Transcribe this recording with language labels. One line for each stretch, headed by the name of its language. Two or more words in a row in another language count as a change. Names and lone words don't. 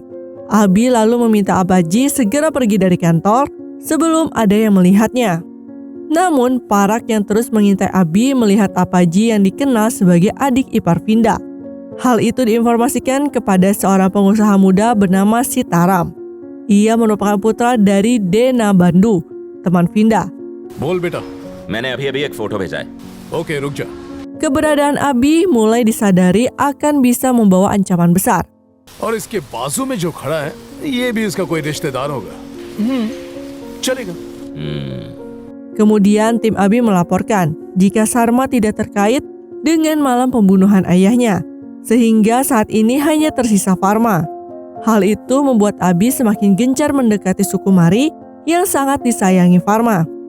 Indonesian: Abi lalu meminta Apaji segera pergi dari kantor sebelum ada yang melihatnya. Namun, Parak yang terus mengintai Abi melihat Apaji yang dikenal sebagai adik ipar Vinda. Hal itu diinformasikan kepada seorang pengusaha muda bernama Sitaram. Ia merupakan putra dari Dena Bandhu, teman Vinda.
Hindi: बोल बेटा। मैंने अभी अभी एक फोटो भेजा है। ओके रुक जा।
Indonesian: Keberadaan Abi mulai disadari akan bisa membawa ancaman besar.
Hindi: और इसके बाजू में जो खड़ा है ये भी इसका कोई रिश्तेदार होगा। चलेगा।
Indonesian: Kemudian tim Abi melaporkan jika Sarma tidak terkait dengan malam pembunuhan ayahnya, sehingga saat ini hanya tersisa Farma. Hal itu membuat Abi semakin gencar mendekati Sukumari yang sangat disayangi Farma.